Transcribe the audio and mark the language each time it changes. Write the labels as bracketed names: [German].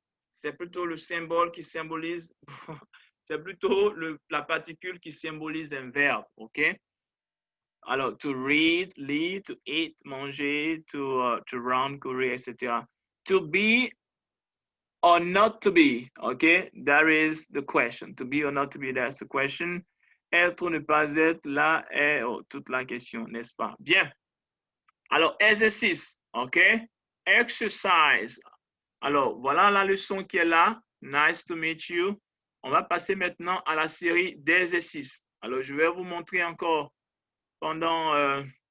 [French] C'est plutôt le symbole qui symbolise. C'est plutôt la particule qui symbolise un verbe. OK? [English] Alors, to read, lead, to eat, manger, to run, courir, etc. To be or not to be, okay? That is the question. To be or not to be, that's the question. [French] Être ou ne pas être, là est toute la question, n'est-ce pas? Bien. Alors, exercice, ok? Exercise. Alors, voilà la leçon qui est là. [English] Nice to meet you. [French] On va passer maintenant à la série d'exercices. Alors, je vais vous montrer encore pendant...